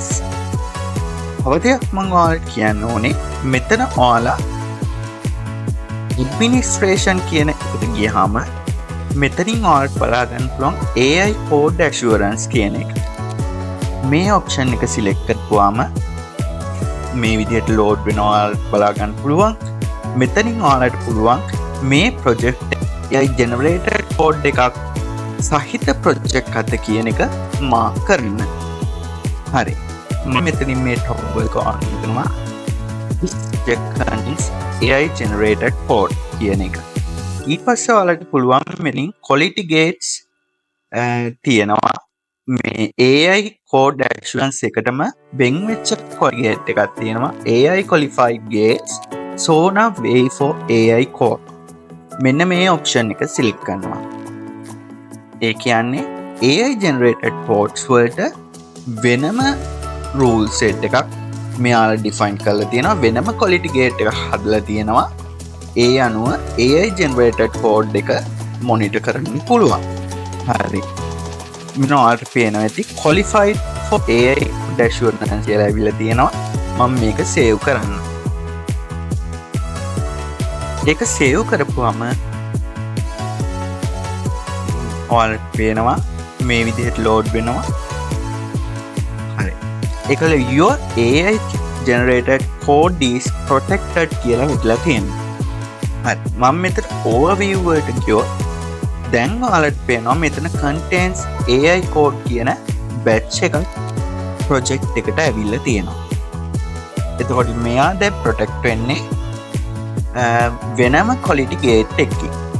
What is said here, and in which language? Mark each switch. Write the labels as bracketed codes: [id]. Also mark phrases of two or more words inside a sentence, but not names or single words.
[si] අවතියක් මම ඔයාලට කියන්න ඕනේ මෙතන ඔයාලා administration කියන එකට ගියාම මෙතනින් ඔයාලට බලා ගන්න පුළුවන් [en] AI code assurance [si] කියන එක. මේ option එක select කරපුවාම මේ විදිහට load වෙනවා. ඔයාලට බලා ගන්න පුළුවන් මෙතනින් ඔයාලට පුළුවන් මේ [en] project AI generated code [si] එකක් සහිත project අත කියන එක mark කරන්න. හරි. මම මෙතනින් මේ toggle එක on කරනවා. [en] This project contains AI generated code [si] කියන එක. ඊට පස්සේ ඔයාලට පුළුවන් මෙතනින් [en] quality gates [si] තියෙනවා. මේ [en] AI code assurance [si] එකටම වෙන් වෙච්ච [en] quality gate [si] එකක් තියෙනවා. [en] AI qualified gates Sonos way for AI code. [si] මෙන්න මේ option එක select කරනවා. ඒ කියන්නේ [en] AI generated codes [si] වලට වෙනම [en] rule set [si] එකක් මෙයාලා define කරලා තියෙනවා. වෙනම [en] quality gate [si] එකක් හදලා තියෙනවා. ඒ අනුව [en] AI generated code [si] එක monitor කරන්න පුළුවන්. හරි. මොනවාට පේනවා ඇති [en] qualified for AI assurance [si] කියලා ඇවිල්ලා තියෙනවා. මම මේක save කරන්න. ඒක save කරපුවම ඔයාලට පේනවා මේ විදිහට load වෙනවා. හරි. [en] එකල your AI generated code is protected [si] කියලා හිටලා තියෙනවා. හරි මම මෙතන overview වලට ගියොත් දැන් ඔයාලට පේනවා මෙතන [en] contains AI code [si] කියන batch එකක් project එකට ඇවිල්ලා තියෙනවා. එතකොට මෙයා දැන් protect වෙන්නේ වෙනම [en] quality gate [si] එකකින්.